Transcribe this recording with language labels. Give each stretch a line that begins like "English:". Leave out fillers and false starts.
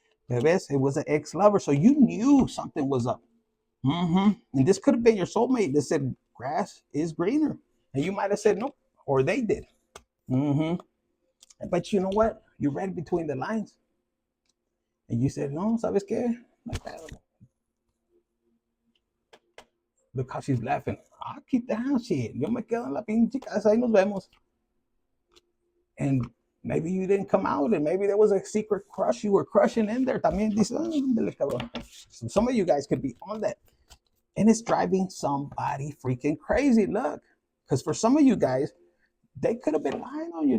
English: Bebes, it was an ex-lover, so you knew something was up. And this could have been your soulmate that said, grass is greener. And you might have said nope, or they did. But you know what? You read between the lines. And you said, no,
Spanish: ¿sabes qué?
English: Like that. Look how she's laughing. I'll keep the house shit.
Spanish: Yo me quedo en la pinche casa y nos vemos.
English: And maybe you didn't come out, and maybe there was a secret crush you were crushing in there.
Spanish: También dice,
English: so some of you guys could be on that. And it's driving somebody freaking crazy. Look, because for some of you guys, they could have been lying on you.